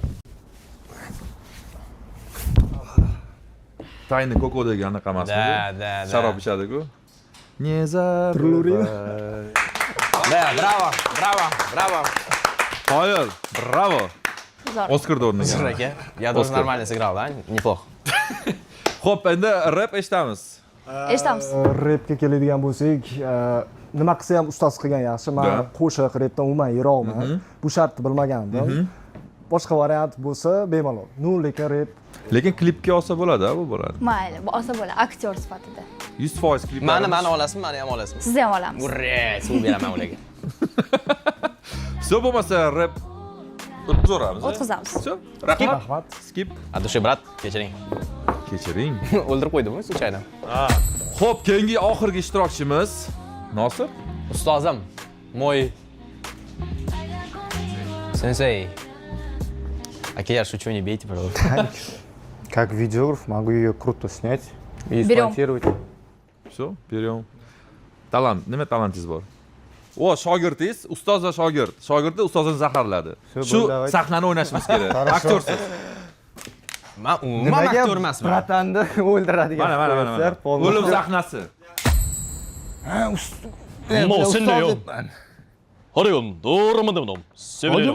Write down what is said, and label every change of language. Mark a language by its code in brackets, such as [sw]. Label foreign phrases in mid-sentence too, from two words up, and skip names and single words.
[uz] Tayni koko degan anaqa emasmi? Da. Sharob ichadi-ku. Neza. Da, bravo. Qoyil, bravo. Zo'r. Oscar'da o'rnagan. Zo'r aka. [ru] Я тоже нормально сыграл, да? Неплохо. [uz] Xo'p, endi rap eshitamiz. Eshitamiz. Rapga keladigan bo'lsak, nima qilsa ham ustasi qilgan yaxshi. Men qo'shiq, rapdan umuman yiroqman. Bu shartni bilmagandim. Boshqa variant bo'lsa bemalol. Lekin rap. Lekin klipga olsa bo'ladi, bu bo'ladi. Mayli, bu osa bo'ladi, aktyor sifatida. 100% klip. Mani olasizmi, meni ham olasizmi? Sizni ham olamiz. Urre, suv beraman ularga. Все bo'lmasa rap o'tkazamiz. O'tkazamiz. Все, rahmat. Skip. Adusha brat, kechiring. Kechiring. O'ldirib qo'ydimmi случайно? Xo'p, keyingi oxirgi ishtirokchimiz Nosir. Ustozim, [ru] мой сенсей. Aka, я шучу, не бейте, пожалуйста. Как видеограф могу ее круто снять и Берем. смонтировать. Все, берем. [uz] Talant, nima talantingiz bor? O, shogirdingiz, ustoz va shogird. Shogirdi ustozini zaharladi. Shu sahnani o'ynashimiz kerak. Aktyorsiz. Men umuman aktyor emasman. Bratanni o'ldiradigan. Mana. O'lim sahnasi. [tr] Hariyon, doğramadım. Seviyorum.